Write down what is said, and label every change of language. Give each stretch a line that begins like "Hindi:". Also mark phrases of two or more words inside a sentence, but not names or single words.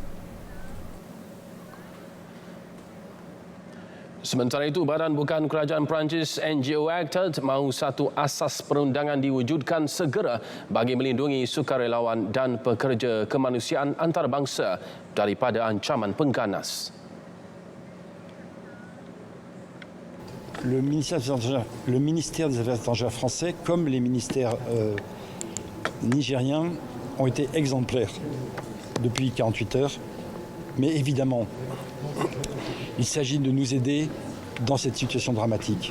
Malay: Sementara itu, Badan Bukan Kerajaan Perancis NGO ACTAT mahu satu asas perundangan diwujudkan segera bagi melindungi sukarelawan dan pekerja kemanusiaan antarabangsa daripada ancaman pengganas.
French: Le ministère des Affaires étrangères français, comme les ministères nigériens, ont été exemplaires depuis 48 heures. Mais évidemment, il s'agit de nous aider dans cette situation dramatique.